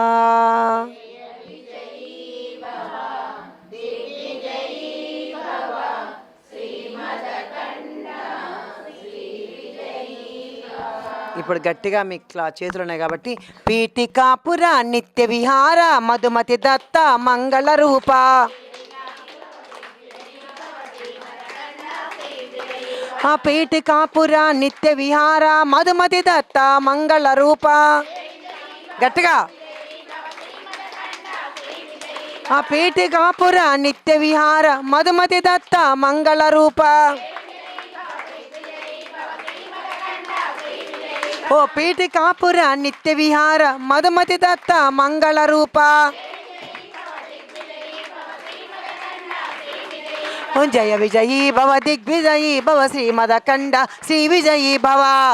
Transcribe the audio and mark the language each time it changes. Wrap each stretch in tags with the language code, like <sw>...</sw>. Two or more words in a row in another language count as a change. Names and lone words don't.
<te>ఇప్పుడు గట్టిగా మీ చేతులు ఉన్నాయి కాబట్టి</te> <sa>పీఠికాపుర నిత్య విహార మధుమతి దత్త మంగళ రూప ఆ పీఠికాపుర నిత్య విహార మధుమతి దత్త మంగళ రూప</sa> <te>గట్టిగా</te> <sa>ఆ పీఠికాపుర నిత్య విహార మధుమతి దత్త మంగళ రూప ओ पीठिकापुर नित्य विहार मधुमति दत्त मंगल रूप जय विजयी भव दिग्विजयी भव श्रीमदखंड श्री विजयी भव</sa>